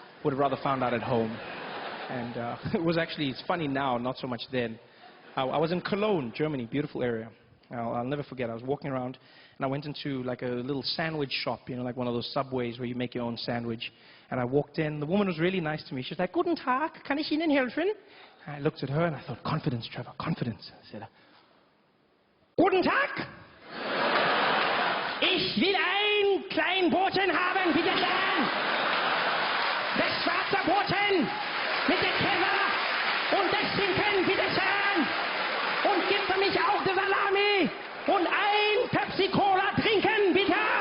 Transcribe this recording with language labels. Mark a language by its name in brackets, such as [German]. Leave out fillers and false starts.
[English] Would have rather found out at home. And it was actually, it's funny now, not so much then. I was in Cologne, Germany, beautiful area. I'll never forget, I was walking around and I went into like a little sandwich shop, you know, like one of those Subways where you make your own sandwich. And I walked in, the woman was really nice to me. She was like, [German] "Guten Tag, kann ich Ihnen helfen?" [English] And I looked at her and I thought, confidence, Trevor, confidence. I said, [German] "Guten Tag! Ich will ein kleinen Boten haben, bitte schön! Das schwarze Boten mit der Käse und das Schinken, bitte schön! Und gib für mich auch die Salami und ein Pepsi-Cola trinken, bitte!"